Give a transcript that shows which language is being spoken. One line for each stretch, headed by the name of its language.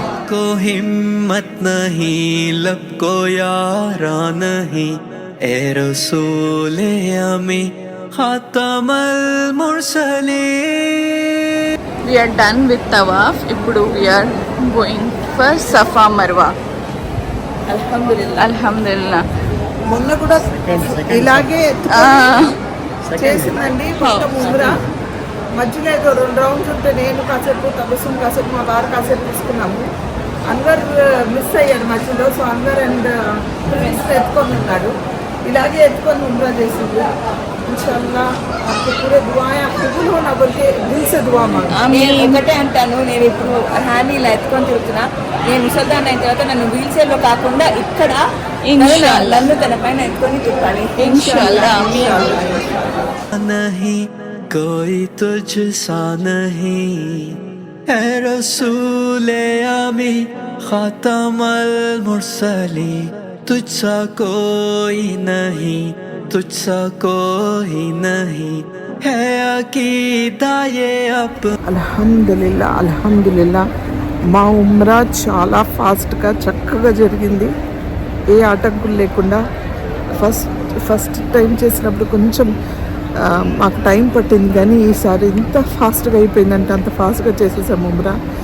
Hindi: को हिम्मत नहीं, लब को यारा नहीं ए रसूले अमी खातमल Mursaleen.
English: We are done with Tawaf.
Telugu: ఇప్పుడు
English: we are going for Safa Marwa.
Arabic: Alhamdulillah.
Telugu: మొన్న కూడా ఇలాగే చేసిందండి మొత్తం ఉమ్రా. మధ్యలో ఏదో 2 రౌండ్స్ ఉంటే నేను కాసేపు తబస్సుమ్ కాసేపు మా వారు కాసేపు తీసుకున్నాము. అన్వర్ మిస్ అయ్యాడు మధ్యలో. సో అన్వర్ అండ్ ప్రిన్స్ ఎత్తుకొని ఉన్నాడు. ఇలాగే ఎత్తుకొని ఉమ్రా చేసింది.
Hindi: इंशाल्लाह आपको पूरे दुआएं कबूल होना बोल के दिल से दुआ मांगो.
Telugu: నేను ఒకటే అంటాను, నేను ఇప్పుడు హ్యాండ్ ఇలా ఎత్తుకొని తిరుగుతున్నా. నేను ముసల్దాన్ అయిన తర్వాత నన్ను వీల్ చైర్ లో కాకుండా ఇక్కడ నన్ను తన పైన ఎత్తుకొని తిప్పాలి ఇన్షాల్లా.
Hindi: नहीं कोई तुझसा नहीं ए रसूले आमी खातमल मुरसली, तुझसा कोई नहीं, तुझसा कोई नहीं है अकीदा ये अप.
Arabic: అల్హమ్దులిల్లా, అల్హమ్దులిల్లా.
Telugu: మా ఉమ్రా చాలా ఫాస్ట్గా చక్కగా జరిగింది, ఏ ఆటంకులు లేకుండా. ఫస్ట్ టైం చేసినప్పుడు కొంచెం మాకు టైం పట్టింది, కానీ ఈసారి ఎంత ఫాస్ట్గా అయిపోయిందంటే అంత ఫాస్ట్గా చేసేసాము ఉమ్రా.